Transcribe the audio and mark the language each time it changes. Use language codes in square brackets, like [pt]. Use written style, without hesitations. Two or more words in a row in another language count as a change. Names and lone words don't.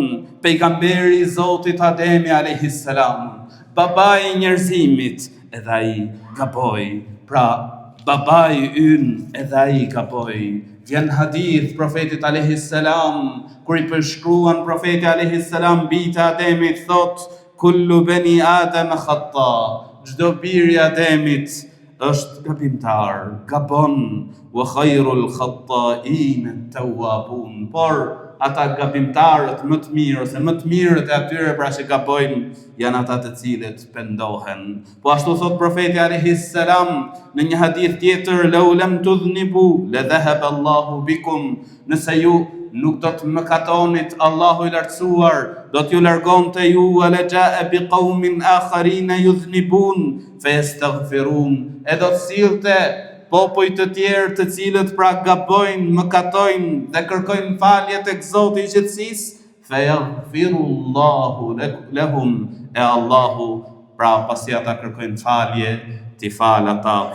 [sq] Pejgamberi I Zotit Ademi [ar] عليه السلام, [sq] babai I njerëzimit, edhe ai gaboi. Pra, babai ynë edhe ai gaboi. Vjen hadith profetit [ar] عليه السلام, [sq] kur I përshkruan profeti [ar] عليه السلام [sq] bijtë e Ademit, thot: [ar] "كل بني آدم خطاء." [sq] Çdo biri I Ademit është gabimtar, gabon. [ar] "وخير الخطائين التوابون." [sq] Por ata gabimtarët më të mirë ose më të mirët e atyre pra që gabojnë janë ata të cilët pendohen. Po ashtu thot profeti [ar] عليه السلام [sq] në një hadith tjetër: [ar] "لو لم تذنبوا لذهب الله بكم." [sq] Nëse ju nuk do të mëkatonit, Allahu I lartësuar do t'ju largonte ju. [ar] "ولجاء بقوم آخرين يذنبون فيستغفرون." [sq] E do të sillte popoj të tjerë të cilët pra gabojnë, mëkatojnë dhe kërkojnë falje tek Zoti I gjithësisë, [ar] فيغفر الله لهم, [sq] e Allahu pra pasi ata kërkojnë falje, t'i fal ata.